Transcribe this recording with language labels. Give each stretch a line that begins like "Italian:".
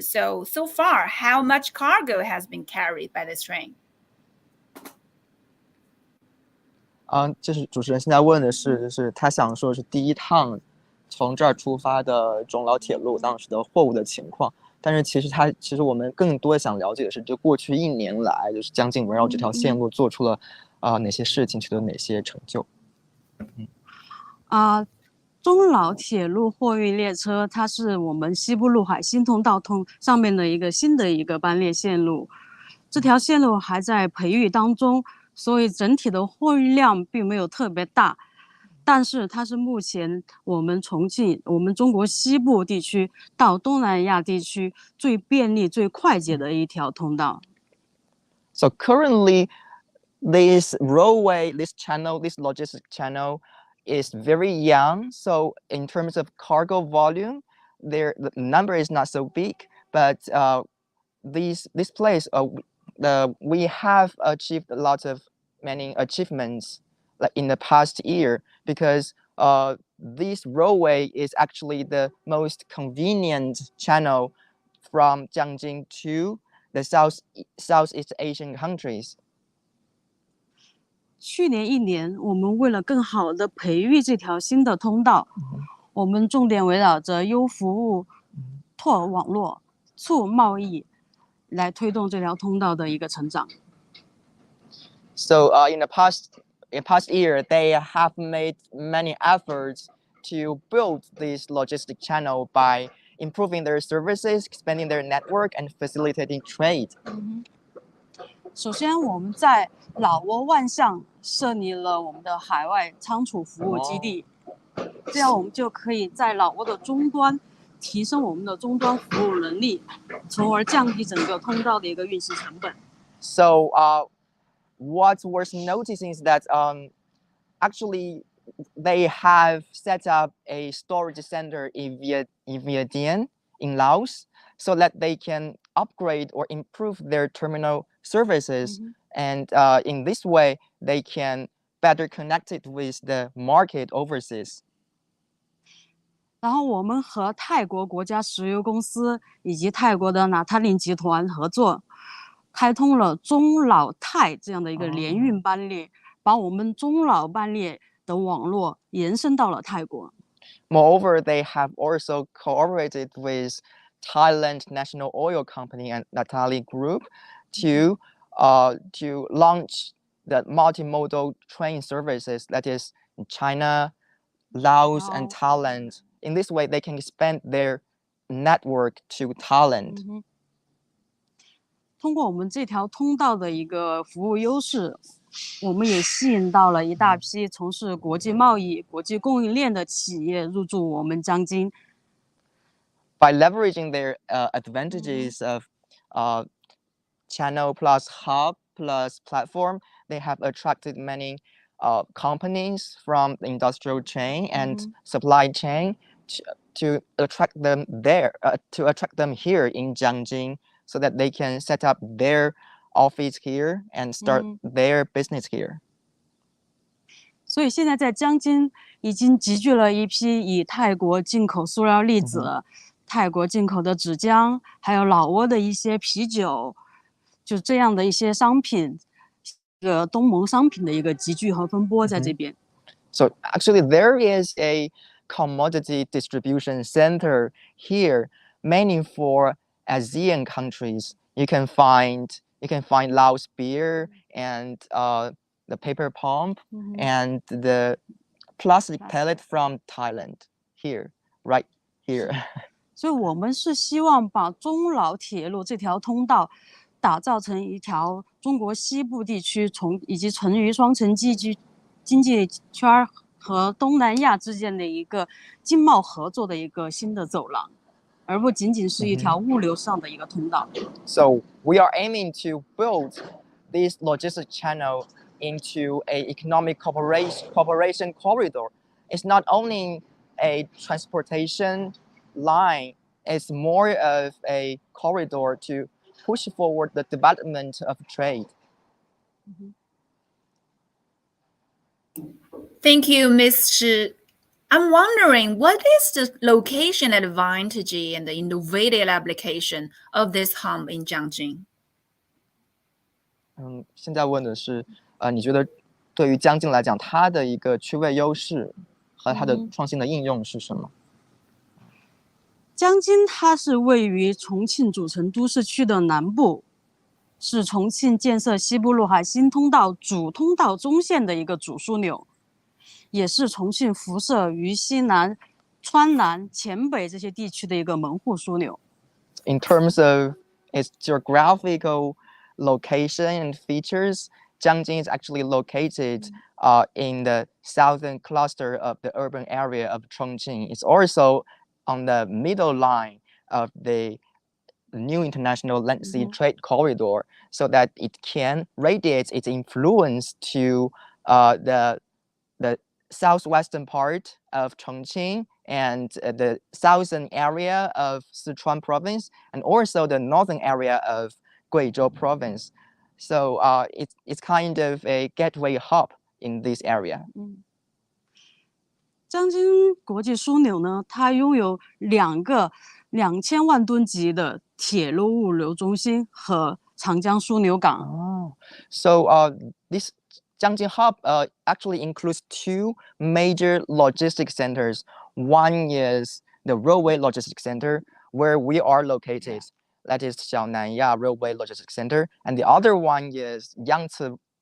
English: So far, how much cargo has been carried by this train?
Chinese: 就是主持人现在问的是，就是他想说是第一趟从这儿出发的中老铁路当时的货物的情况。但是其实我们更多想了解的是，就过去1年来，就是将近围绕这条线路做出了哪些事情，取得哪些成就。中老铁路货运列车，它是我们西部陆海新通道上面的一个新的一个班列线路。这条线路还在培育当中，所以整体的货运量并没有特别大。但是它是目前我们重庆、我们中国西部地区到东南亚地区最便利、最快捷的一条通道。
English: So currently, this railway, this logistic channel is very young. So in terms of cargo volume, the number is not so big. But this place, we have achieved a lot of many achievements like in the past year, because this railway is actually the most convenient channel from Jiangjin to the Southeast Asian countries.
Chinese: 去年1年，我们为了更好的培育这条新的通道，我们重点围绕着优服务、拓网络、促贸易来推动这条通道的一个成长。
English: So in the past year, they have made many efforts to build this logistic channel by improving their services, expanding their network, and facilitating trade.
Chinese: 首先，我们在老挝万象设立了我们的海外仓储服务基地，这样我们就可以在老挝的终端提升我们的终端服务能力，从而降低整个通道的一个运行成本。
English: So what's worth noticing is that actually they have set up a storage center in Vientiane in Laos, so that they can upgrade or improve their terminal services. And in this way, they can better connect it with the market overseas.
Chinese: 然后我们和泰国国家石油公司以及泰国的纳塔林集团合作，开通了中老泰这样的一个联运班列，把我们中老班列的网络延伸到了泰国。
English: Moreover, they have also cooperated with Thailand National Oil Company and Natali Group to launch the multimodal train services, that is China, Laos, and Thailand. In this way, they can expand their network to Thailand.
Chinese: 通过我们这条通道的一个服务优势，我们也吸引到了一大批从事国际贸易、国际供应链的企业入驻我们江津。
English: By leveraging their advantages of channel plus hub plus platform, they have attracted many companies from the industrial chain and supply chain to attract them here in Jiangjin, so that they can set up their office here and start their business here.
Chinese: 所以现在在江津已经集聚了一批以泰国进口塑料粒子、泰国进口的纸浆，还有老挝的一些啤酒，就这样的一些商品，这个东盟商品的一个集聚和分拨在这边。
English: So actually, there is a commodity distribution center here, mainly for ASEAN countries. You can find You can find Laos beer and the paper pump and the plastic pellet from Thailand here, right here.
Chinese: 所以我们是希望把中老铁路这条通道打造成一条中国西部地区以及成渝双城经济圈和东南亚之间的一个经贸合作的一个新的走廊，而不仅仅是一条物流上的一个通道。
English: So we are aiming to build this logistic channel into an economic cooperation corridor. It's not only a transportation line, it's more of a corridor to push forward the development of trade. Thank you, Ms. Shi. I'm wondering, what is the location advantage and the innovative application of this hub in Jiangxing?
Chinese: 现在问的是，你觉得对于江津来讲，它的一个区位优势和它的创新的应用是什么？江津它是位于重庆主城都市区的南部，是重庆建设西部陆海新通道主通道中线的一个主枢纽，也是重庆辐射渝西南、川南、黔北这些地区的一个门户枢纽。
English: In terms of its geographical location and features, Jiangxing is actually located in the southern cluster of the urban area of Chongqing. It's also on the middle line of the new international land sea trade corridor, so that it can radiate its influence to the southwestern part of Chongqing and the southern area of Sichuan province, and also the northern area of Guizhou province. So it's kind of a gateway hub in this area.
Chinese: 江津国际枢纽呢，它拥有2个2000万吨级的铁路物流中心和长江枢纽港。
English: So this Jiangxing hub actually includes 2 major logistics centers. One is the railway logistics center, where we are located. That is Xiaonanya Railway Logistics Center, and the other one is Yangtze.